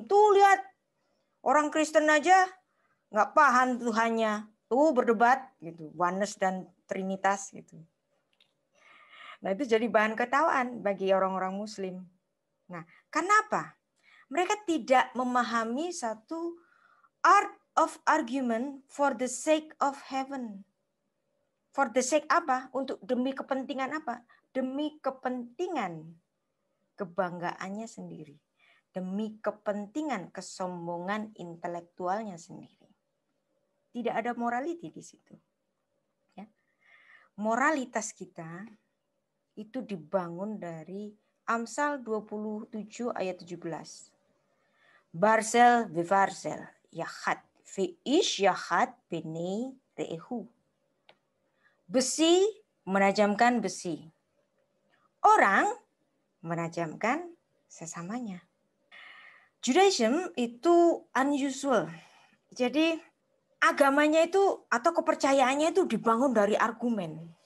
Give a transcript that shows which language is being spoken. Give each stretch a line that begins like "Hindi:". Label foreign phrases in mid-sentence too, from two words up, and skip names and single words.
Indonesian: Tuh lihat, orang Kristen aja nggak paham Tuhannya. Tuh berdebat gitu, oneness dan trinitas gitu. Nah, itu jadi bahan ketawaan bagi orang-orang Muslim. Nah, kenapa? Mereka tidak memahami satu
English: art of argument for the sake of heaven. For the sake
Indonesian: apa? Untuk demi kepentingan apa? Demi kepentingan kebanggaannya sendiri. Demi kepentingan kesombongan intelektualnya sendiri. Tidak ada morality di situ. Ya. Moralitas kita itu dibangun dari Amsal 27 ayat 17.
Hebrew: ברזל בברזל יחד ואיש יחד פני רעהו.
Indonesian: Besi menajamkan besi. Orang menajamkan sesamanya. Judaism itu unusual. Jadi agamanya itu atau kepercayaannya itu dibangun dari argumen.